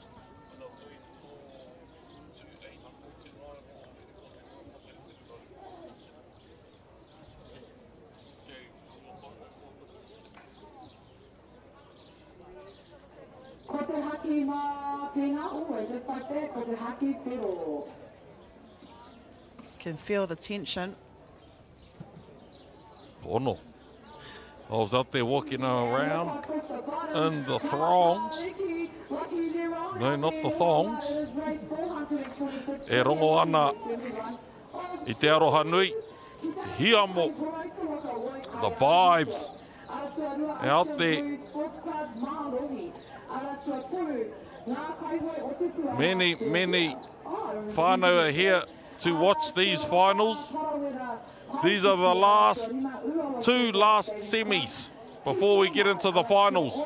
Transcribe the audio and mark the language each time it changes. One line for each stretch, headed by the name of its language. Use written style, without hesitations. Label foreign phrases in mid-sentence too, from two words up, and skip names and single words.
Māori: Ko te haki mā tēnā ue,
English: just like that,
Māori: ko te haki whiro.
English: Can feel the tension. Ono. I was out there walking around in the throngs. No, not the thongs.
Māori: E rongo ana I te aroha nui, te hiamo,
English: the vibes out there. Many whānau are here to watch these finals. These are the two last semis before we get into the finals.